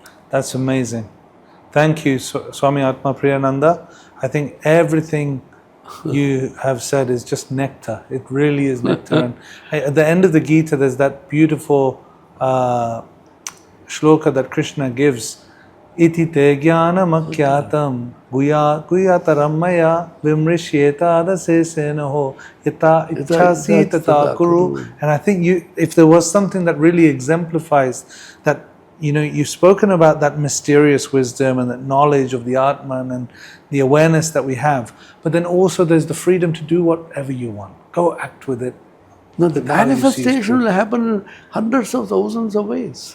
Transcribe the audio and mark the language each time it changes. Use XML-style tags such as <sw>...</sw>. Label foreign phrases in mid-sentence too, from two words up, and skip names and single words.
<en>That's amazing. Thank you, Swami Atmapriyananda. I think everything you have said is just nectar. It really is nectar. And at the end of the Gita, there's that beautiful shloka that Krishna gives.</en> <sa>Iti te jnanamakyatam guyataram maya vimrishyeta dasesenaho yata ichhasi tata kuru.</sa> <en>And I think if there was something that really exemplifies that, you've spoken about that mysterious wisdom and that knowledge of the Atman and the awareness that we have, but then also there's the freedom to do whatever you want. Go act with it. No, the manifestation will happen in hundreds of thousands of ways.</en>